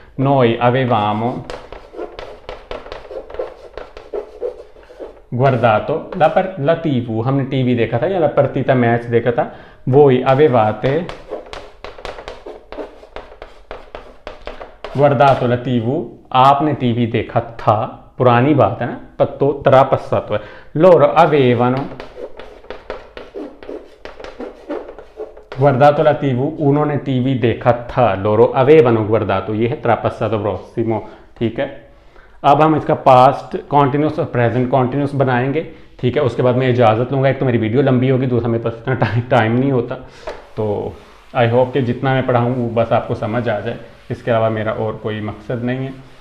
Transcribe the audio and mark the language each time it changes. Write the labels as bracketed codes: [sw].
[hi] नोई अवेवामो गुardato [it] la TV, [hi] हमने TV देखा था या [it] la partita [hi] मैच देखा था। [it] voi avevate guardato la TV, [hi] आपने टीवी देखा था, पुरानी बात है ना, पत्तो त्रा पस्सातो है। [it] loro avevano guardato la TV, [hi] उन्होंने टीवी देखा था। [it] loro avevano guardato, [hi] ये है त्रा पस्सातो प्रोसिमो, ठीक है। अब हम इसका पास्ट कॉन्टिन्यूस और प्रेजेंट कॉन्टिन्यूस बनाएंगे, ठीक है। उसके बाद मैं इजाज़त लूँगा, एक तो मेरी वीडियो लंबी होगी, दूसरा मेरे पास इतना टाइम नहीं होता। तो आई होप कि जितना मैं पढ़ाऊँ वो बस आपको समझ आ जाए, इसके अलावा मेरा और कोई मकसद नहीं है।